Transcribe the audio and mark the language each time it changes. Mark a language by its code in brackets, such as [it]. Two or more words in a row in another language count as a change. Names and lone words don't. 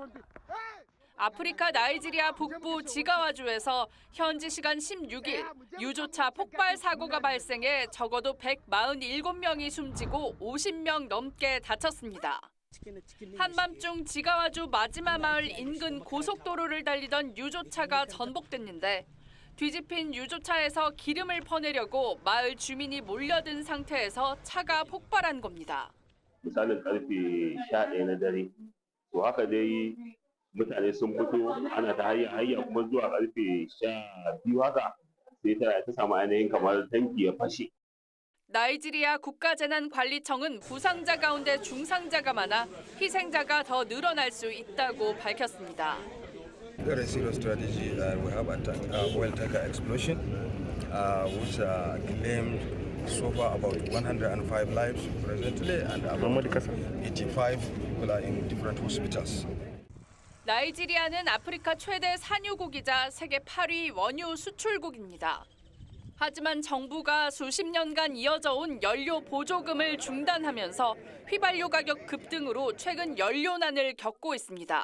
[ko] 아프리카 나이지리아 북부 지가와주에서 현지 시간 16일 유조차 폭발 사고가 발생해 적어도 147명이 숨지고 50명 넘게 다쳤습니다. 한밤중 지가와주 마지마 마을 인근 고속도로를 달리던 유조차가 전복됐는데 뒤집힌 유조차에서 기름을 퍼내려고 마을 주민이 몰려든 상태에서 차가 폭발한 겁니다. [ha] misalin karfe 11 na dare to haka dai mutane sun fito ana ta hayya kuma zuwa karfe 12 haka sai ta samu ainihin kamar tanki ya fashe. [ko] 나이지리아 국가재난관리청은 부상자 가운데 중상자가 많아 희생자가 더 늘어날 수 있다고 밝혔습니다. [en] Very serious strategy. We have oil tanker explosion, which claimed so far about 105 lives presently, and about 85 people are in different hospitals. [ko] 나이지리아는 아프리카 최대 산유국이자 세계 8위 원유 수출국입니다. 하지만 정부가 수십 년간 이어져 온 연료 보조금을 중단하면서 휘발유 가격 급등으로 최근 연료난을 겪고 있습니다.